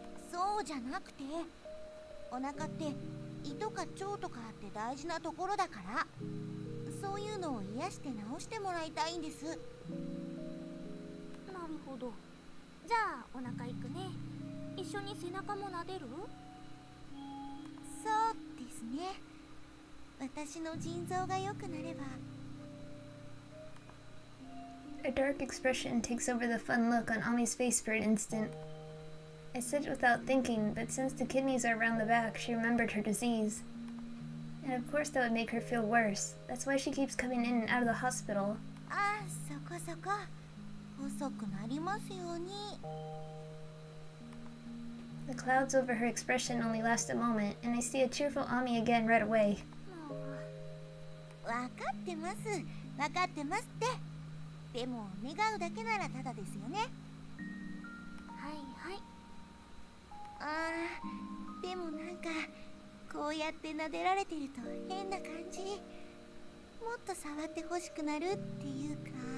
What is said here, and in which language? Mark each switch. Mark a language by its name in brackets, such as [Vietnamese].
[Japanese] そうじゃなくて、お腹って胃とか腸とかって大事なところだから、そういうのを癒して治してもらいたいんです。なるほど。じゃあお腹いくね。一緒に背中も撫でる？そうですね。私の腎臓が良くなれば。 [English] A dark expression takes over the fun look on Ami's face for an instant. I said it without thinking, but since the kidneys are around the back, she remembered her disease. And of course that would make her feel worse. That's why she keeps coming in and out of the hospital. [Japanese] あ、そこそこ。細くなりますように。 [English] The clouds over her expression only last a moment, and I see a cheerful Ami again right away. [Japanese] わかってます。わかってますって。でも願うだけならただですよね。はいはい。あー、でもなんかこうやって撫でられてると変な感じ。もっと触ってほしくなるっていうか。